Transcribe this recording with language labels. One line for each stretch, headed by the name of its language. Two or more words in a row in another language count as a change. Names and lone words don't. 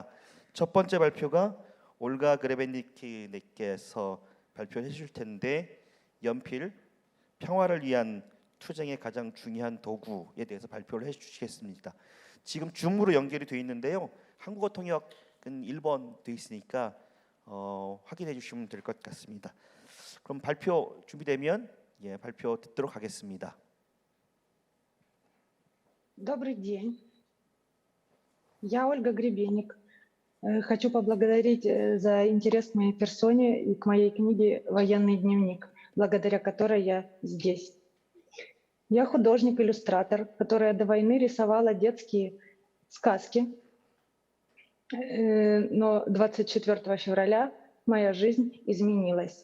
Korean: 첫 번째 발표가 올가 그레벤니키님께서 발표해 주실 텐데 연필 평화를 위한 투쟁의 가장 중요한 도구에 대해서 발표를 해 주시겠습니다. 지금 줌으로 연결이 되어 있는데요. 한국어 통역은 1번 되어 있으니까 확인해 주시면 될 것 같습니다. 그럼 발표 준비되면 발표 듣도록 하겠습니다.
Russian: Добрый день. Я Ольга Гребенник. Хочу поблагодарить за интерес к моей персоне и к моей книге «Военный дневник», благодаря которой я здесь. Я художник-иллюстратор, которая до войны рисовала детские сказки, но 24 февраля моя жизнь изменилась.